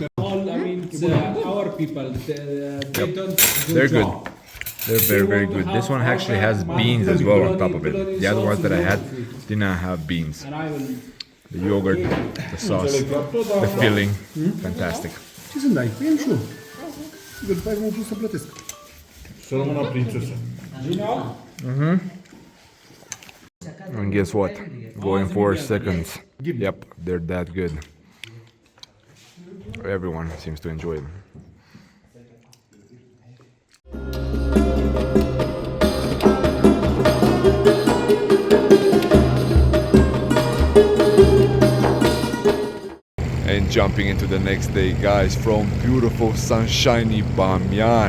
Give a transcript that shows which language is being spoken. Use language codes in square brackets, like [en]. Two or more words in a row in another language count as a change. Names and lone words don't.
[en] Our people, they don't. They're good. They're very, very good. This one actually has beans as well on top of it. The other ones that I had did not have beans. The yogurt, the sauce, the filling, fantastic. [ro] Ce să dai? Păi și eu. După aia mă pus să plătesc. Să rămână prințesă. Gino? [en] And guess what? Go in 4 seconds. Yep, they're that good. Everyone seems to enjoy them. And jumping into the next day, guys, from beautiful sunshiny Bamyan.